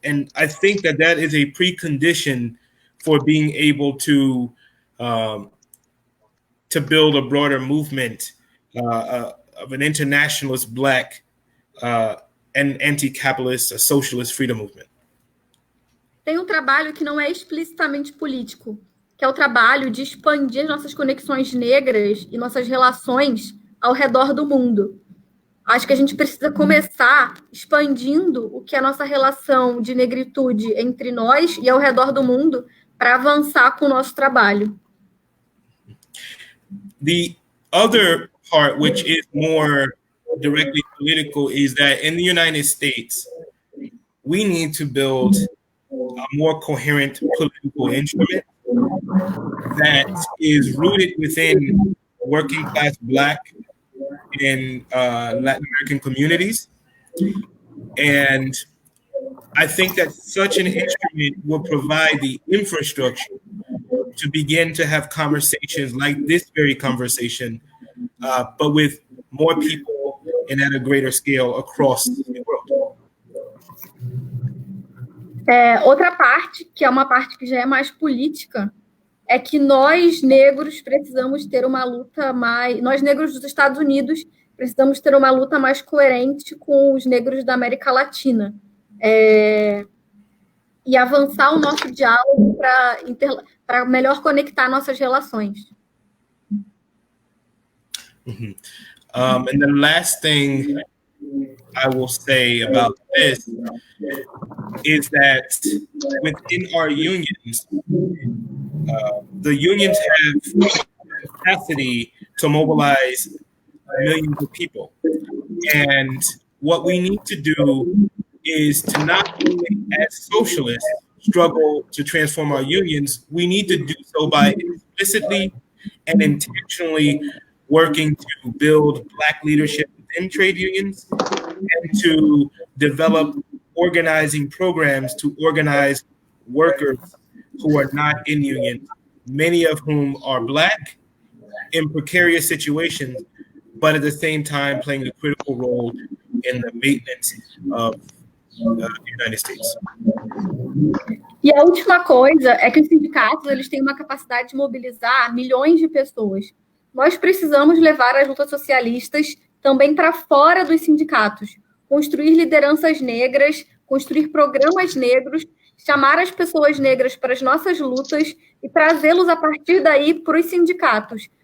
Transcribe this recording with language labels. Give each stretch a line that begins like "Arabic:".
English: And I think that is a precondition for being able to build a broader movement of an internationalist Black and anti-capitalist, socialist freedom movement.
Portuguese: Tem um trabalho que não é explicitamente político, que é o trabalho de expandir nossas conexões negras e nossas relações ao redor do mundo. Acho que a gente precisa começar expandindo o que é a nossa relação de negritude entre nós e ao redor do mundo para avançar com o nosso trabalho.
English: The other part, which is more directly political, is that in the United States, we need to build a more coherent political instrument that is rooted within working class Black and Latin American communities. And I think that such an instrument will provide the infrastructure to begin to have conversations like this very conversation, but with more people and at a greater scale across the world.
Portuguese: Outra parte, que é uma parte que já é mais política, é que nós, negros, precisamos ter uma luta mais... Nós, negros dos Estados Unidos, precisamos ter uma luta mais coerente com os negros da América Latina. E avançar o nosso diálogo para melhor conectar nossas relações. Mm-hmm.
English: And the last thing I will say about this is that within our unions, the unions have capacity to mobilize millions of people. And what we need to do is to not only, as socialists, struggle to transform our unions, we need to do so by explicitly and intentionally working to build Black leadership within trade unions and to develop organizing programs to organize workers who are not in unions, many of whom are Black in precarious situations, but at the same time playing a critical role in the maintenance of the United States.
Portuguese: E a última coisa é que os sindicatos eles têm uma capacidade de mobilizar milhões de pessoas. Nós precisamos levar as lutas socialistas também para fora dos sindicatos, construir lideranças negras, construir programas negros, chamar as pessoas negras para as nossas lutas e trazê-los a partir daí para os sindicatos.